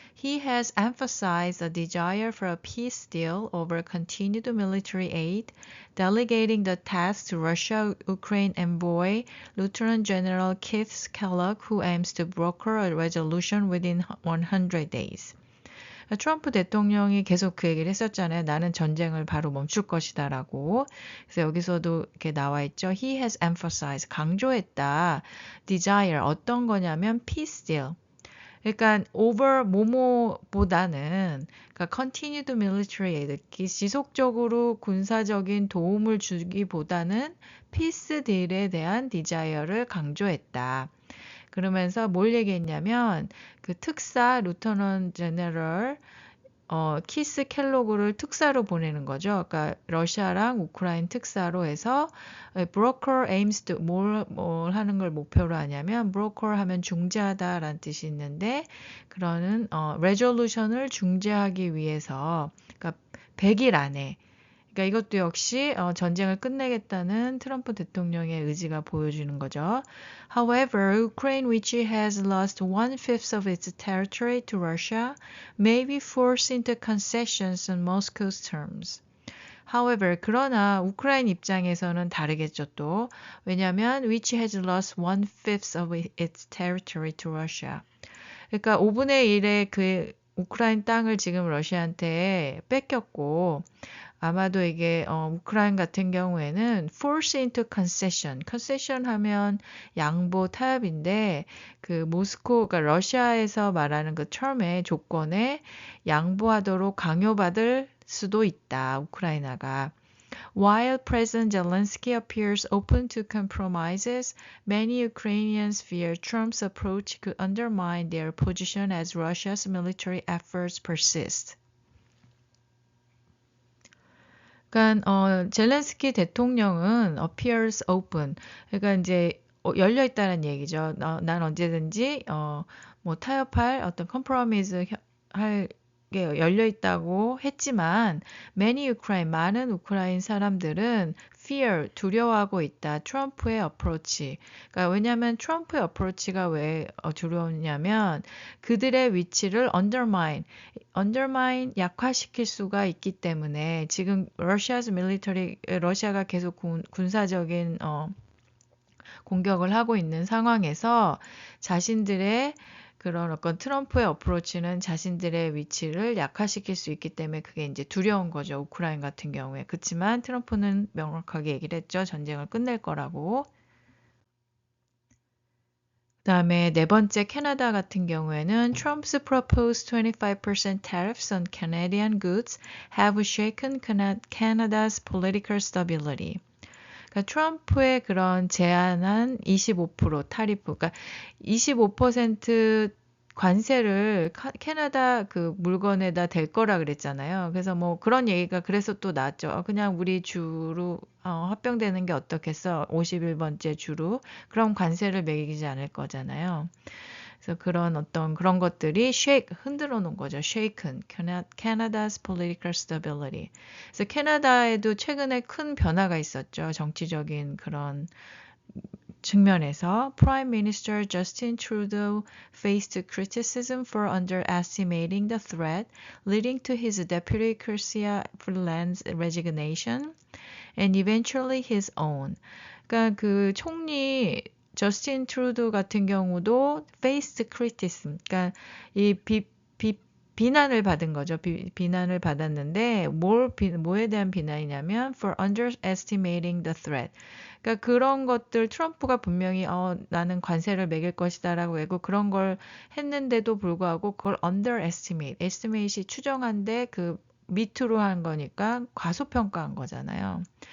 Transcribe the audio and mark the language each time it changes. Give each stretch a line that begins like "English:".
English: He has emphasized a desire for a peace deal over continued military aid, delegating the task to Russia-Ukraine envoy Lieutenant General Keith Kellogg, who aims to broker a resolution within 100 days.
Korean: 트럼프 대통령이 계속 그 얘기를 했었잖아요. 나는 전쟁을 바로 멈출 것이다라고. 그래서 여기서도 이렇게 나와 있죠.
English: He has emphasized,
Korean: 강조했다. Desire, 어떤 거냐면
English: peace deal.
Korean: 그러니까 over 뭐뭐보다는 그러니까
English: continued military aid,
Korean: 지속적으로 군사적인 도움을 주기보다는
English: peace deal
Korean: 에 대한 desire를 강조했다. 그러면서 뭘 얘기했냐면 그 특사 루터넌 제너럴 키스 켈로그를 특사로 보내는 거죠. 그러니까 러시아랑 우크라이나 특사로 해서 broker
English: aims to
Korean: 뭘 하는 걸 목표로 하냐면 broker 하면 중재하다라는 뜻이 있는데 그러는 resolution을 중재하기 위해서 그러니까 100일 안에 그러니까 이것도 역시 전쟁을 끝내겠다는 트럼프 대통령의 의지가 보여주는 거죠.
English: However, Ukraine, which has lost 1/5 of its territory to Russia, may be forced into concessions on Moscow's terms.
Korean: However, 그러나 우크라이나 입장에서는 다르겠죠 또. 왜냐하면
English: which has lost 1/5 of its territory to Russia.
Korean: 그러니까 5분의 1의 우크라이나 땅을 지금 러시아한테 뺏겼고 아마도 이게 우크라이나 같은 경우에는
English: force into concession.
Korean: concession 하면 양보 타협인데 그 모스코 그러니까 러시아에서 말하는 그 term의 조건에 양보하도록 강요받을 수도 있다. 우크라이나가.
English: While President Zelensky appears open to compromises, many Ukrainians fear Trump's approach could undermine their position as Russia's military efforts persist.
Korean: 그러니까 젤렌스키 대통령은
English: appears open.
Korean: 그러니까 이제 열려 있다는 얘기죠. 난 언제든지 뭐 타협할 어떤 컴프로미스 할 게 열려 있다고 했지만
English: many Ukraine
Korean: 많은 우크라이나 사람들은 fear 두려워하고 있다. 트럼프의 어프로치. 그러니까 왜냐하면 트럼프의 어프로치가 왜 두려웠냐면 그들의 위치를 undermine 약화시킬 수가 있기 때문에 지금 러시아가 계속 군사적인 공격을 하고 있는 상황에서 자신들의 그런 어떤 트럼프의 어프로치는 자신들의 위치를 약화시킬 수 있기 때문에 그게 이제 두려운 거죠. 우크라이나 같은 경우에. 그렇지만 트럼프는 명확하게 얘기를 했죠. 전쟁을 끝낼 거라고. 그다음에 네 번째 캐나다 같은 경우에는
English: Trump's proposed 25% tariffs on Canadian goods have shaken Canada's political stability.
Korean: 그러니까 트럼프의 그런 제한한 25% 타리프, 그러니까 25% 관세를 캐나다 그 물건에다 댈 거라 그랬잖아요. 그래서 뭐 그런 얘기가 그래서 또 나왔죠. 그냥 우리 주로 합병되는 게 어떻겠어? 51번째 주로. 그럼 관세를 매기지 않을 거잖아요. 그래서 그런 것들이 흔들어 놓은 거죠.
English: shaken, Canada's political stability.
Korean: 그래서 캐나다에도 최근에 큰 변화가 있었죠. 정치적인 그런 측면에서
English: Prime Minister Justin Trudeau faced criticism for underestimating the threat, leading to his deputy Chrystia Freeland's resignation and eventually his own.
Korean: 그러니까 그 총리 저스틴 트루도 같은 경우도
English: faced criticism,
Korean: 그러니까 이 비난을 받은 거죠. 비난을 받았는데 뭐에 대한 비난이냐면
English: for underestimating the threat.
Korean: 그러니까 그런 것들 트럼프가 분명히 나는 관세를 매길 것이다라고 하고 그런 걸 했는데도 불구하고 그걸 estimate이 추정한데 그 밑으로 한 거니까 과소평가한 거잖아요.